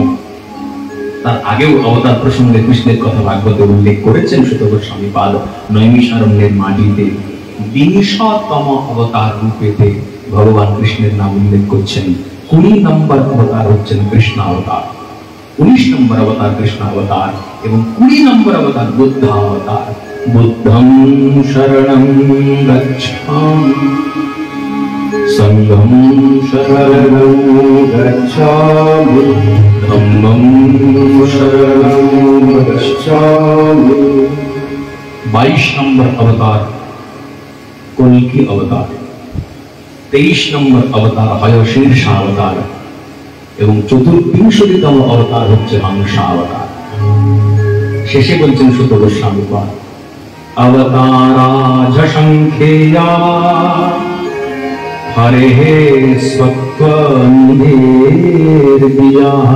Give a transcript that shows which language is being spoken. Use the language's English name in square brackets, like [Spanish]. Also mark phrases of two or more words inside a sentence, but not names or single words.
[Bangla] তার আগেও অবতার প্রসঙ্গে কৃষ্ণের কথা ভাগবতে উল্লেখ করেছেন সুত গোস্বামী পাদ। নৈমিষারণ্যের মাটিতে 20তম অবতার রূপেতে ভগবান কৃষ্ণের নাম উল্লেখ করছেন। 20 নম্বর অবতার হচ্ছেন কৃষ্ণ অবতার, 19 নম্বর অবতার কৃষ্ণ অবতার এবং 20 নম্বর অবতার বুদ্ধ অবতার। [Pali] বুদ্ধং শরণং গচ্ছামি সংঘং শরণং গচ্ছামি ধম্মং শরণং গচ্ছামি। [Bangla] 22 নম্বর অবতার কল্কি অবতার, 23 নম্বর অবতার হয়শীর্ষ অবতার এবং 34তম অবতার হচ্ছে হংসা অবতার। শেষে বলছেন সুত গোস্বামী পাদ, [Sanskrit] অবতারাজ সংখ্যেয়া হরে সত্ত্বনিধির্বিজা।